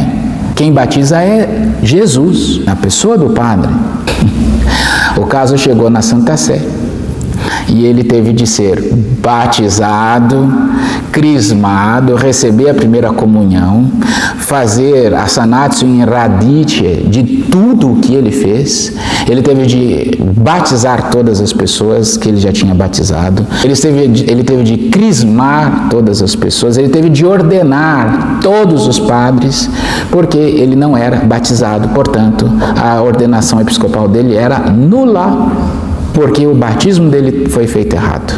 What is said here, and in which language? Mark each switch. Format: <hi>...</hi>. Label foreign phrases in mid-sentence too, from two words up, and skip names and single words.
<pt>Quem batiza é Jesus, na pessoa do padre. O caso chegou na Santa Sé e ele teve de ser batizado, crismado, receber a primeira comunhão, fazer a</pt> <la>sanatio in radice</la> <pt>de tudo o que ele fez. Ele teve de batizar todas as pessoas que ele já tinha batizado, ele teve de crismar todas as pessoas, ele teve de ordenar todos os padres, porque ele não era batizado, portanto, a ordenação episcopal dele era nula, porque o batismo dele foi feito errado.</pt>